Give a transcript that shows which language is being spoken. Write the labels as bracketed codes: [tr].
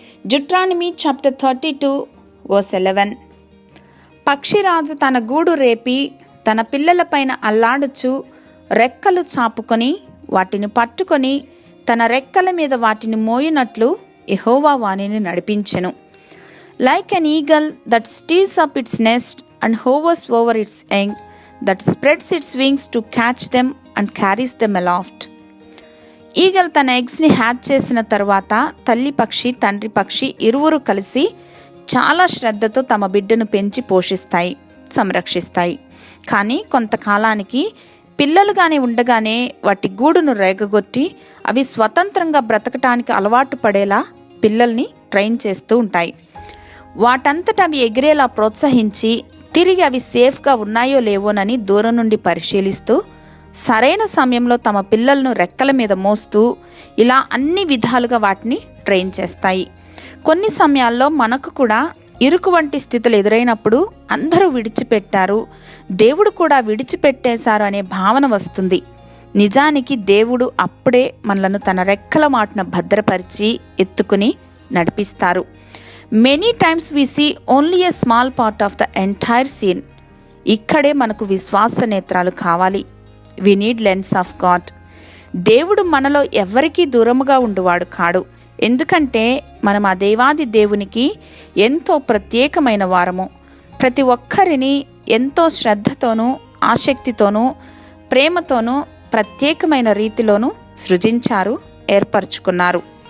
[en] Deuteronomy chapter 32 verse 11. [te] పక్షిరాజు తన గూడు రేపి తన పిల్లలపైన అల్లాడుచు రెక్కలు చాపుకొని వాటిని పట్టుకొని తన రెక్కల మీద వాటిని మోయినట్లు యెహోవా వానిని నడిపించెను. [en] Like an eagle that steals up its nest and hovers over its young, that spreads its wings to catch them and carries them aloft. [te] Eagle తన ఎగ్స్ని హ్యాచ్ చేసిన తర్వాత తల్లి పక్షి తండ్రి పక్షి ఇరువురు కలిసి చాలా శ్రద్ధతో తమ బిడ్డను పెంచి పోషిస్తాయి, సంరక్షిస్తాయి. కానీ కొంతకాలానికి పిల్లలుగానే ఉండగానే వాటి గూడును రేగగొట్టి అవి స్వతంత్రంగా బ్రతకటానికి అలవాటు పడేలా పిల్లల్ని ట్రైన్ చేస్తూ ఉంటాయి. వాటంతట అవి ఎగిరేలా ప్రోత్సహించి తిరిగి అవి సేఫ్గా ఉన్నాయో లేవోనని దూరం నుండి పరిశీలిస్తూ సరైన సమయంలో తమ పిల్లలను రెక్కల మీద మోస్తూ ఇలా అన్ని విధాలుగా వాటిని ట్రైన్ చేస్తాయి. కొన్ని సమయాల్లో మనకు కూడా ఇరుకు వంటి స్థితులు ఎదురైనప్పుడు అందరూ విడిచిపెట్టారు, దేవుడు కూడా విడిచిపెట్టేశారు అనే భావన వస్తుంది. నిజానికి దేవుడు అప్పుడే మనలను తన రెక్కల మాటున భద్రపరిచి ఎత్తుకుని నడిపిస్తారు. [en] Many times we see only a small part of the entire scene. [te] ఇక్కడే మనకు విశ్వాస నేత్రాలు కావాలి. [en] We need lens of God. [te] దేవుడు మనలో ఎవరికీ దూరముగా ఉండువాడు కాడు. ఎందుకంటే మనం ఆ దేవాది దేవునికి ఎంతో ప్రత్యేకమైన వారము. ప్రతి ఒక్కరిని ఎంతో శ్రద్ధతోనూ ఆసక్తితోనూ ప్రేమతోనూ ప్రత్యేకమైన రీతిలోనూ సృజించారు, ఏర్పరచుకున్నారు.